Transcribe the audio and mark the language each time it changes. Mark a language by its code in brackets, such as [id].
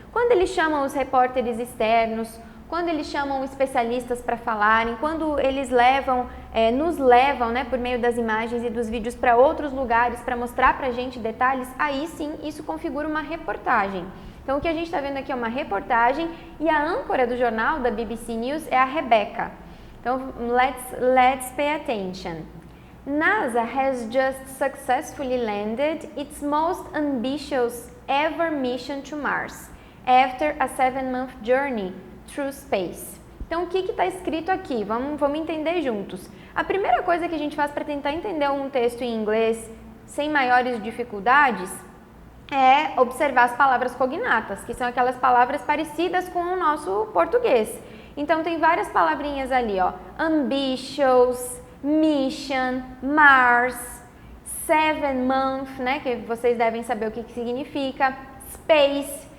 [pt] Quando eles chamam os repórteres externos, quando eles chamam especialistas para falarem, quando eles nos levam, né, por meio das imagens e dos vídeos para outros lugares para mostrar pra gente detalhes, aí sim isso configura uma reportagem. Então o que a gente está vendo aqui é uma reportagem e a âncora do jornal da BBC News é a Rebecca. [en] Então let's pay attention. NASA has just successfully landed its most ambitious ever mission to Mars, after a 7-month journey through space. [pt] Então, o que está escrito aqui? Vamos entender juntos. A primeira coisa que a gente faz para tentar entender um texto em inglês sem maiores dificuldades é observar as palavras cognatas, que são aquelas palavras parecidas com o nosso português. Então, tem várias palavrinhas ali, ó. Ambitious, mission, Mars, 7-month, né, que vocês devem saber o que significa, space.